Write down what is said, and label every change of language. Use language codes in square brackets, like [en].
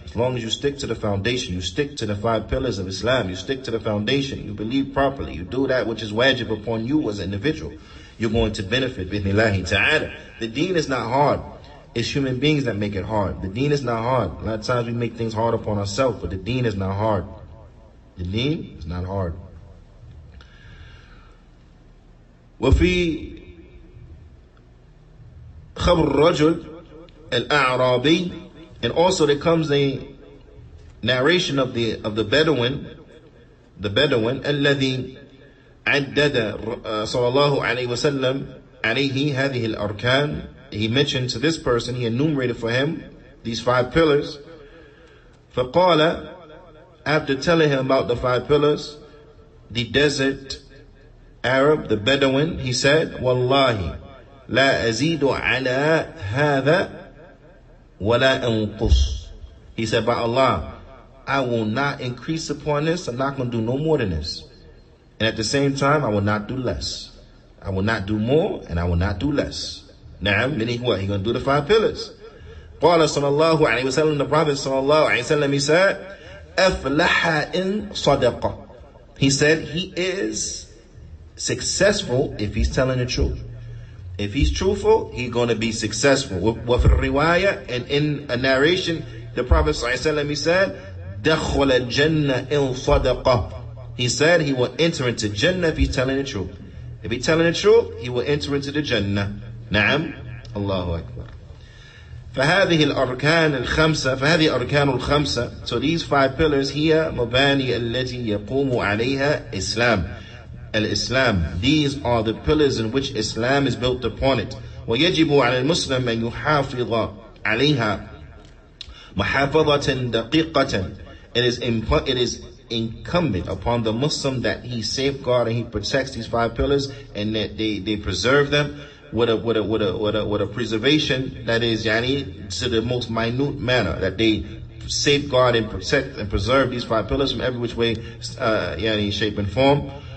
[en] As long as you stick to the foundation, you stick to the 5 pillars of Islam, you stick to the foundation, you believe properly, you do that which is wajib upon you as an individual, you're going to benefit, [ar] bi'idhnillahi ta'ala. [en] The deen is not hard. It's human beings that make it hard. The deen is not hard. A lot of times we make things hard upon ourselves, but the deen is not hard. The deen is not hard. [ar] وفي خبر الرجل الأعرابي, [en] and also there comes a narration of the Bedouin, [ar] الذي عدد صلى الله عليه وسلم عليه هذه الأركان. [en] He mentioned to this person, he enumerated for him these 5 pillars. [ar] فقال, [en] after telling him about the 5 pillars, the desert Arab, the Bedouin, he said, [ar] والله لا أزيد على هذا ولا أنقص. [en] He said, by Allah, I will not increase upon this. I'm not going to do no more than this. And at the same time, I will not do less. I will not do more, and I will not do less. Na'am, meaning what? He's going to do the 5 pillars. [ar] قال صلى الله عليه وسلم, [en] the Prophet [ar] صلى الله عليه وسلم, [en] he said, [ar] أفلح إن صدق. [en] He said, he is successful if he's telling the truth. If he's truthful, he's going to be successful. With riwayah, and in a narration, the Prophet ﷺ, he said, [ar] دَخَلَ الْجَنَّةِ إِن صَدَقَ. [en] He said he will enter into Jannah if he's telling the truth. If he's telling the truth, he will enter into the Jannah. Na'am. Allahu Akbar. [ar] فهذه الأركان الخمسة فهذه أركان الخمسة. [en] So these 5 pillars [ar] هي مباني التي يقوم عليها إسلام. Al-Islam. [en] These are the pillars in which Islam is built upon it. [ar] ويجب على المسلم أن يحافظ عليها محافظة دقيقة. [en] It is incumbent upon the Muslim that he safeguard and he protects these 5 pillars, and that they preserve them with a preservation that is to the most minute manner, that they safeguard and protect and preserve these 5 pillars from every which way, shape and form.